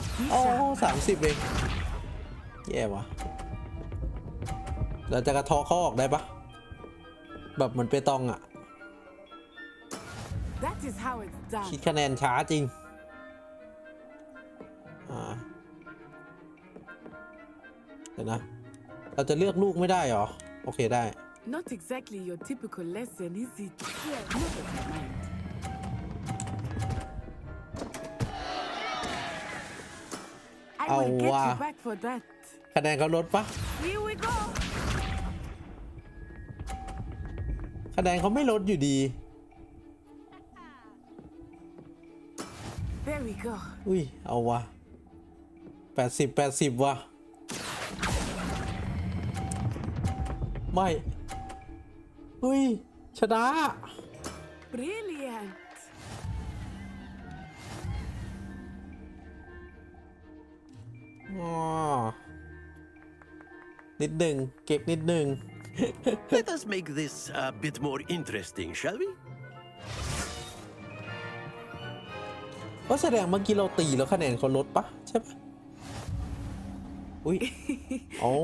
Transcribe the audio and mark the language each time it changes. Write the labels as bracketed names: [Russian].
[Thai] โอ้30เองแย่วะเราจะกระเทาะเขาออกได้ปะแบบเหมือนเปตองอ่ะคิดคะแนนช้าจริงเดี๋ยวนะเราจะเลือกลูกไม่ได้หรอโอเคได้ [English] Not exactly your typical lesson, is it? Here, look at my mind. I will get you back for that. [Thai] คะแนนเขาลดปะ [English] Here we go. [Thai] คะแนนเขาไม่ลดอยู่ดี [English] There we go. [Thai] อุ้ยเอาวะ80 ว่ะไม่อุ้ยชนะ [English] Brilliant. [Thai] อ๋อนิดหนึ่งเก็บนิดหนึ่ง [English] Let us make this a bit more interesting, shall we? [Thai] ก็แสดงเมื่อกี้เราตีแล้วคะแนนเขาลดปะใช่ปะอุ้ยโอ้